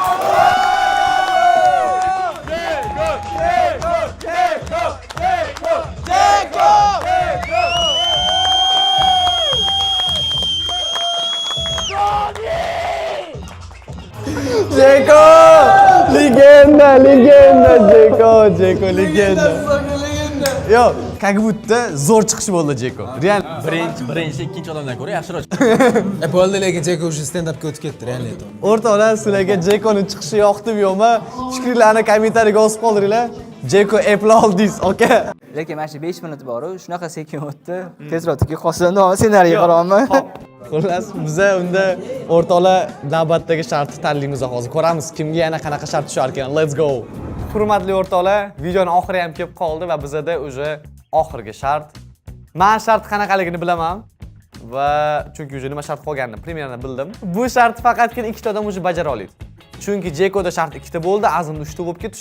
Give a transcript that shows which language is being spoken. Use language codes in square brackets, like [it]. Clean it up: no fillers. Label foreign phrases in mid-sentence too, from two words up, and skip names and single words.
[uz] Jeko! Legenda! Jeko legenda. Yo, [ru] как будто [uz] zo'r chiqish bo'ldi Jeko. Real Birinchi, ikkinchi odamdan ko'ra yaxshiroq. Bo'ldi, lekin Jeko уже stand-upga o'tib ketdi, realni aytaman. O'rtoqlar, sizlarga Jekoning chiqishi yoqdimi yo'qmi? Fikrlarni kommentariyga yozib qoldiringlar. Jeko Apple oldingiz, aka. Lekin mana shu 5 minut bor, shunaqa sekin o'tdi. Tezroq tikib qolsin, ssenariy qarayapman. Xullas, biza unda o'rtoqlar navbatdagi shartni tanlaymiz hozir. Ko'ramiz kimga yana qanaqa shart tushar ekan. [en] Let's go. [uz] Hurmatli o'rtoqlar, videoning oxiri ham kelib qoldi va bizada o'sha oxirgi shart. Men shart qanaqaligini bilaman va chunki o'sha nima shart qolganini примерно bildim. Bu shart faqatgina ikkita odam o'sha bajara oladi. Chunki Jekoda shart ikkita bo'ldi, Azimda 3ta bo'lib ketdi.